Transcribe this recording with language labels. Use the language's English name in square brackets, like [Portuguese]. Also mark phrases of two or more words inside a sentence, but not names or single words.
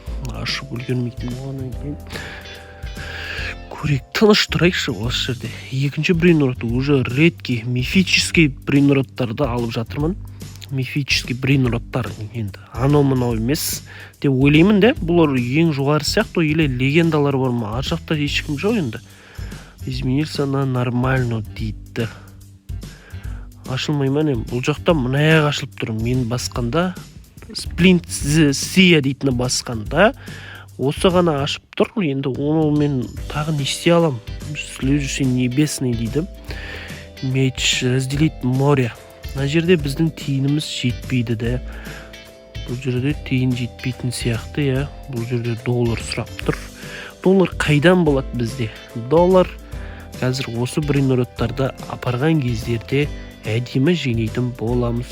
[Kazakh] Ашып үлгермейтін болғаннан кейін. Көрейік, тыныш тұрайықшы осы жерде. Екінші брейнротты [Russian] уже редке мифический [Kazakh] брейнроттарды алып жатырмын. Мифический брейнроттар енді анау-мынау емес деп ойлаймын да. Бұлар ең жоғары сияқты, или легендалар бар ма? Ар жақта ешкім жоқ енді. [Russian] Изменился на нормально дейді. [Kazakh] Ашылмай ма не? Бұл жақта мұнаяқ ашылып тұр. Мен басқанда Splint Sia дейтіні басқанда осы ғана ашып тұр. Енді оны мен тағы не істей алам? [Russian] Следующий небесный дейді. Меч разделить море. [Kazakh] Мына жерде біздің тиынымыз жетпейді де. Бұл жерде тиын жетпейтін сияқты, я. Бұл жерде доллар сұрап тұр. Доллар қайдан болады бізде? Доллар қазір осы брейнроттарды апарған кездерде әдемі жеңейтін боламыз.